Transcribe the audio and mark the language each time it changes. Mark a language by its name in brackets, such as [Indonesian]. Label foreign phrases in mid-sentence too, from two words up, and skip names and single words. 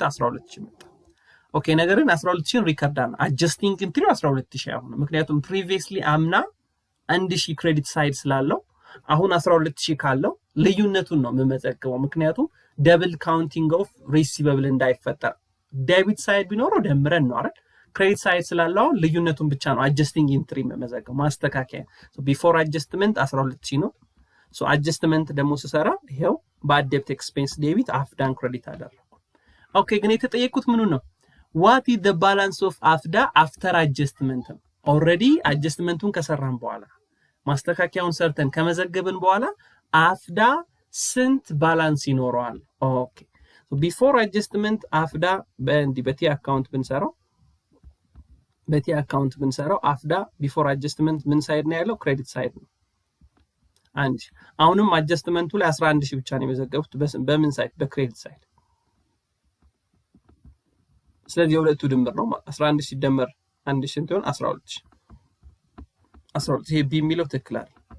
[Amharic] 12,000 ይመጣል። ኦኬ፣ ነገርን 12,000 ሪከርድ አለ። [English] adjusting entry [Amharic] 12,000 አሁን ምክንያቱም ፕሪቪየስሊ አምና 1,000 [English] credit side [Amharic] ስላለው አሁን 12,000 ካለው ልዩነቱን ነው የምመዘግበው። ምክንያቱም [English] double counting of receivable [Amharic] እንዳይፈጠር [English] debit side [Amharic] ቢኖረው ደምረን ነው አይደል? [English] credit side [Amharic] ስላለው ልዩነቱን ብቻ ነው [English] adjusting entry [Amharic] የምመዘግበው። ማስተካከያ [English] before adjustment [Amharic] 12,000 ነው። ሶ አጀስትመንት ደግሞ ስሰራ ይሄው [English] bad debt expense debit [Amharic] አፍዳን ክሬዲት አደረኩ። ኦኬ፣ ግን የተጠየቁት ምኑ ነው? [English] what is the balance of AFDA after adjustment? already adjustmentun [Amharic] ከሰራን በኋላ ማስተካከያውን ሰርተን ከመዘገብን በኋላ አፍዳ ስንት ባላንስ ይኖረዋል? ኦኬ፣ [English] so before adjustment [Amharic] አፍዳ በቲ አካውንት ብንሰራው አፍዳ [English] before adjustment [Amharic] ምን ሳይድ ነው ያለው? [English] credit side [Amharic] ነው። አንድ አሁንም አጀስትመንቱ ላይ 11,000 ብቻ ነው የመዘገቡት። በምን ሳይድ? በክሬዲት ሳይድ። ስለዚህ የሁለቱ ድምር ነው 11 ሲደመር 1,000 ሲሆን 12,000 ይሄ ቢ የሚለው ትክክል አይደል?